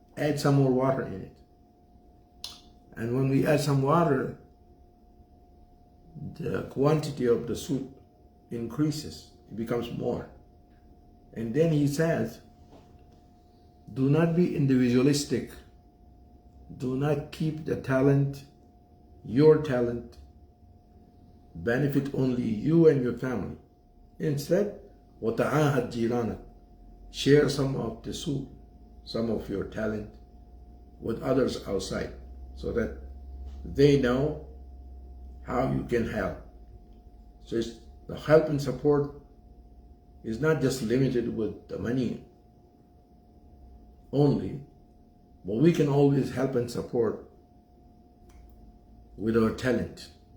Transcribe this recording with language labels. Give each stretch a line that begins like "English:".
English: Add some more water in it. And when we add some water, the quantity of the soup increases. It becomes more. And then he says, do not be individualistic. Do not keep the talent, your talent, benefit only you and your family.
Arabic: Instead, وَتَعَاهَدْ جِيرَانَكَ.
English: Share some of the soup, some of your talent with others outside, so that they know how you can help. So the help and support is not just limited with the money only, but we can always help and support with our talent.